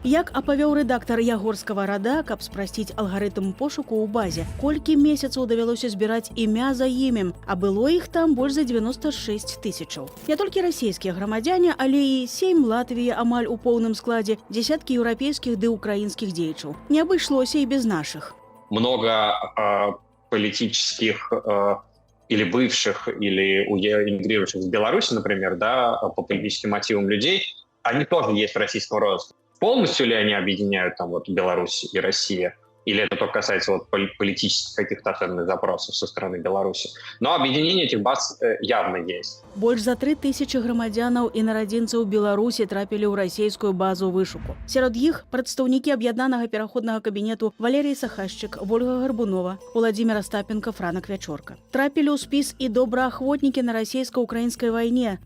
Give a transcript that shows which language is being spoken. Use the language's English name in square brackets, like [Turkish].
[Belarusian] Як апавёў рэдактар Ягорскага рада, каб спрасціць алгарытм пошуку ў базе, колькі месяцаў давялося збіраць імя за імем, а было іх там больш за 96 000. Не толькі расійскія грамадзяне, але і Сейм Латвіі амаль у поўным складзе, дзесяткі еўрапейскіх ды ўкраінскіх дзеячаў. Не абышлося і без нашых. [Russian] Много политических или бывших, или эмигрировавших в Беларуси, например, да, по политическим мотивам людей, они тоже есть российского родства. Полностью ли они объединяют там вот Беларусь и Россия? Или это только касается вот политических каких-то особенных запросов со стороны Беларуси? Но объединение этих баз явно есть. [Belarusian] Больш за 3000 грамадзянаў і нарадзінцаў Беларусі трапілі ў расійскую базу вышуку. Сярод іх прадстаўнікі аб'яднанага пераходнага кабінету Валерій Сахашчык, Вольга Гарбунова, Владзімир Остапенко, Франак Вячорка. Трапілі ў спіс і добраахвотнікі на расійска-украінскай вайне.